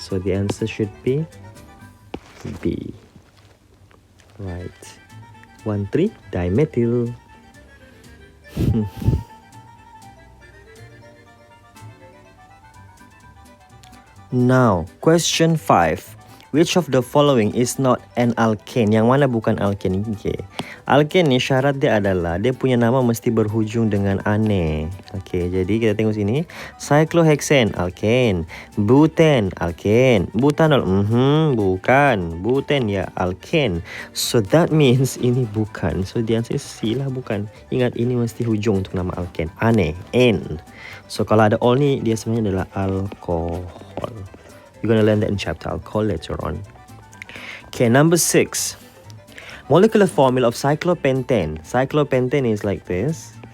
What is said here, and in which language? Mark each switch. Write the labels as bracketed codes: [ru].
[en] So the answer should be B. Right. 1, 3 dimethyl. Now, question 5. Which of the following is not an alkane? [ms] Yang mana bukan alkane? Okay. Alkane ni syarat dia adalah dia punya nama mesti berhujung dengan ane. Okay, jadi kita tengok sini. Cyclohexane, alkane. Butane, alkane. Butanol, bukan. [en] Butane, ya, alkane. So that means [ms] ini bukan. [en] So the answer is C [ms] lah, bukan. Ingat, ini mesti hujung untuk nama alkane. Ane, N. So kalau ada ol ni, dia sebenarnya adalah alkohol. [en] You're gonna learn that in chapter alcohol later on. Okay, number 6. Molecular formula of cyclopentane. Cyclopentane is like this.